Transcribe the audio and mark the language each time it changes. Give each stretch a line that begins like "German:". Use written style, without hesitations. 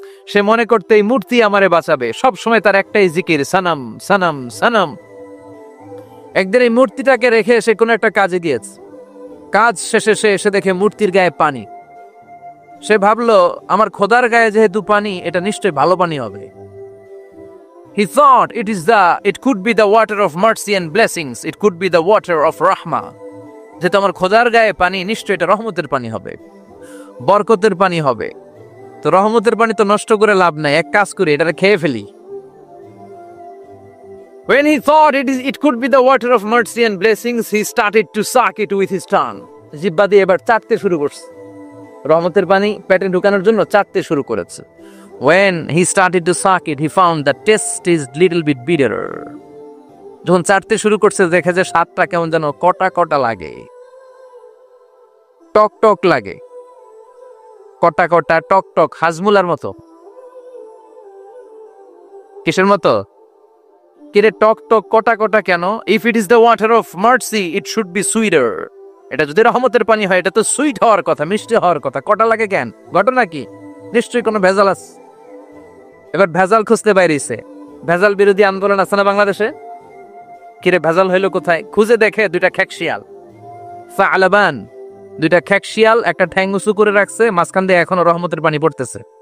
Bangla: সে মনে করতে এই মূর্তি আমারে বাঁচাবে, সব সময় তার একটাই জিকির, সানাম সানাম সানাম। একদিন এই মূর্তিটাকে রেখে সে কোনো একটা কাজে গিয়েছে। কাজ শেষে সে এসে দেখে মূর্তির গায়ে পানি। সে ভাবলো আমার খোদার গায়ে যেহেতু পানি, এটা নিশ্চয়ই ভালো পানি হবে।
English: He thought it could be the water of mercy and blessings, it could be the water of rahma.
Bangla: যেহেতু আমার খোদার গায়ে পানি, নিশ্চয়ই এটা রহমতের পানি হবে, বরকতের পানি হবে। তো রহমতের পানি তো নষ্ট করে লাভ নাই, এক কাজ করি এটা খেয়ে ফেলি।
English: When he thought it could be the water of mercy and blessings, he started to suck it with his tongue.
Bangla: জিহ্বা দিয়ে এবার চাটতে শুরু করছে, রহমতের পানি পেটে ঢুকানোর জন্য চাটতে শুরু করেছে।
English: When he started to suck it, he found the taste is little bit bitter.
Bangla: যখন চাটতে শুরু করছে দেখে যে স্বাদটা কেমন যেন কটা কটা লাগে, টক টক লাগে, কটা কটা টক টক, হাজমুলার মতো। কিসের মতো? কিরে টক টক কটা কটা কেন?
English: If it is the water of mercy, it should be sweeter.
Bangla: এটা যদি রহমতের পানি হয় এটা তো সুইট হওয়ার কথা, মিষ্টি হওয়ার কথা। কটা লাগে কেন? ঘটনা কি? নিশ্চয়ই কোনো ভেজাল আছে। এবার ভেজাল খুঁজতে বাইরেছে। ভেজাল বিরোধী আন্দোলন আছে না বাংলাদেশে? কিরে ভেজাল হইলো কোথায়? খুঁজে দেখে দুইটা খেকশিয়াল, ফালাবান, দুইটা খেকশিয়াল একটা ঠ্যাং উঁচু করে রাখছে, মাঝখান দিয়ে এখনো রহমতের পানি পড়তেছে।